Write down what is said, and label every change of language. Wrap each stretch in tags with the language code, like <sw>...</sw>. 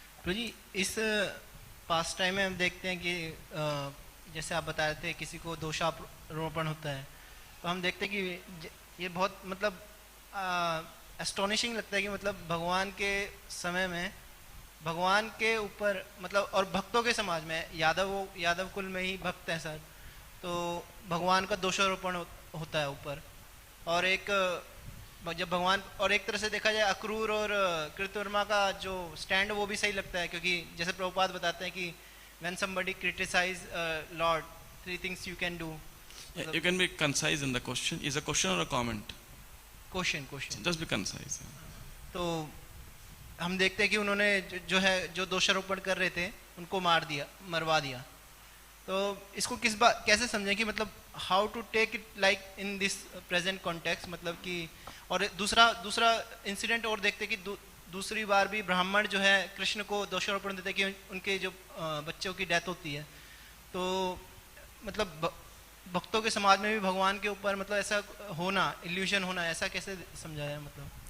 <hi>प्रभु जी, इस पास टाइम में हम देखते हैं कि जैसे आप बता रहे थे किसी को दोषारोपण होता है, तो हम देखते हैं कि ये बहुत मतलब एस्टोनिशिंग लगता है कि मतलब भगवान के समय में भगवान के ऊपर मतलब, और भक्तों के समाज में यादव कुल में ही भक्त हैं सर, तो भगवान का दोषारोपण होता है ऊपर। और एक जब भगवान, और एक तरह से देखा जाए अक्रूर और कृतवर्मा का जो स्टैंड वो भी सही लगता है, क्योंकि जैसे प्रभुपाद बताते हैं कि</hi> <en>when somebody criticize Lord, 3 things you can do. You can be concise in the question. Is a question or a comment? Question. Just be concise.</en> <hi>तो हम देखते हैं कि उन्होंने जो दोषारोपण कर रहे थे उनको मरवा दिया। तो इसको कैसे समझें कि मतलब how to take it like in this present context, मतलब कि। और दूसरा इंसिडेंट और देखते कि दूसरी बार भी ब्राह्मण जो है कृष्ण को दोषारोपण देते कि उनके जो बच्चों की डेथ होती है, तो मतलब भक्तों के समाज में भी भगवान के ऊपर मतलब ऐसा होना, इल्यूजन होना, ऐसा कैसे समझाया मतलब?</hi>